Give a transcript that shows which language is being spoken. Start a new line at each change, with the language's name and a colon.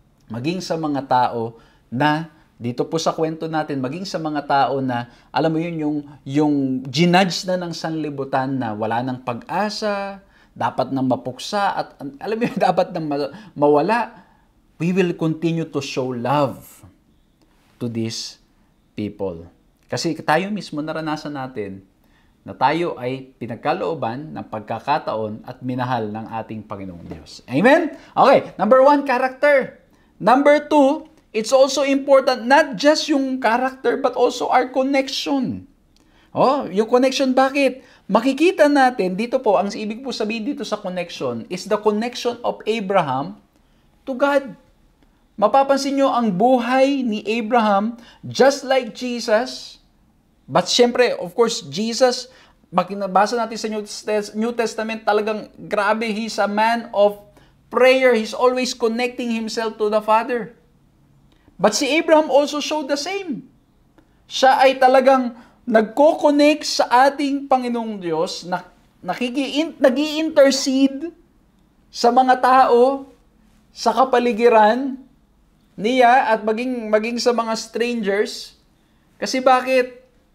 Filipino: Maging sa mga tao na dito po sa kwento natin, maging sa mga tao na, alam mo yun, yung ginudge na ng sanlibutan na wala ng pag-asa, dapat nang mapuksa, at alam mo yun, dapat nang mawala,
English: we will continue to show love to these people.
Filipino: Kasi tayo mismo naranasan natin na tayo ay pinagkalooban ng pagkakataon at minahal ng ating Panginoong Diyos.
English: Amen? Okay, number 1, character. Number 2, it's also important not just yung character but also our connection.
Filipino: Yung connection, bakit? Makikita natin, dito po, ang ibig po sabihin dito sa connection
English: is the connection of Abraham to God.
Filipino: Mapapansin nyo ang buhay ni Abraham
English: just like Jesus. But syempre, of course, Jesus,
Filipino: makinabasa natin sa New Testament, talagang grabe,
English: he's a man of prayer. He's always connecting himself to the Father. But si Abraham also showed the same.
Filipino: Siya ay talagang nagko-connect sa ating Panginoong Diyos, nag-i-intercede sa mga tao, sa kapaligiran niya at maging sa mga strangers. Kasi bakit?